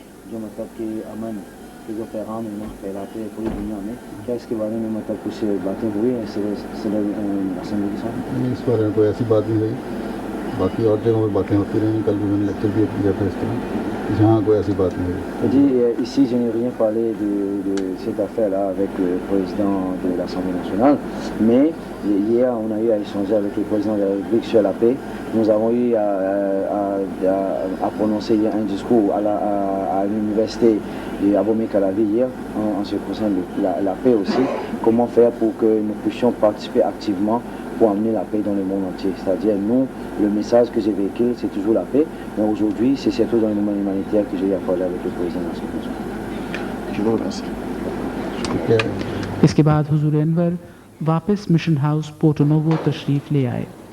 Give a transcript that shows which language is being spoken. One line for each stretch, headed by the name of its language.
Hindi: जो मतलब कि अमन के जो पैगाम फैलाते हैं पूरी दुनिया में, क्या इसके बारे में मतलब कुछ बातें हुई हैं सदर असम्बली के साथ? इस बारे में कोई ऐसी बात नहीं हुई, बाकी और जगहों पर बातें होती रही। कल भी मैंने लेक्चर भी किया था इस तरह, जहाँ कोई ऐसी बात नहीं हुई।
French: जी, ici je n'ai rien parlé de cette affaire-là avec le président de l'Assemblée nationale, mais hier on a eu à échanger avec le président de la République sur la paix. Nous avons eu à prononcer un discours à l'université de Abomey Calavi hier en ce qui concerne la paix aussi. Comment faire pour que nous puissions participer activement pour amener la paix dans le monde entier. C'est-à-dire, nous, le message que j'ai véhiculé, c'est toujours la paix, mais aujourd'hui, c'est surtout dans le domaine humanitaire que j'ai eu à parler avec le président de l'Assemblée nationale. Je vous remercie.
Hindi: इसके बाद हुजूर अनवर वापस mission house Porto novo तशरीफ़ ले आए।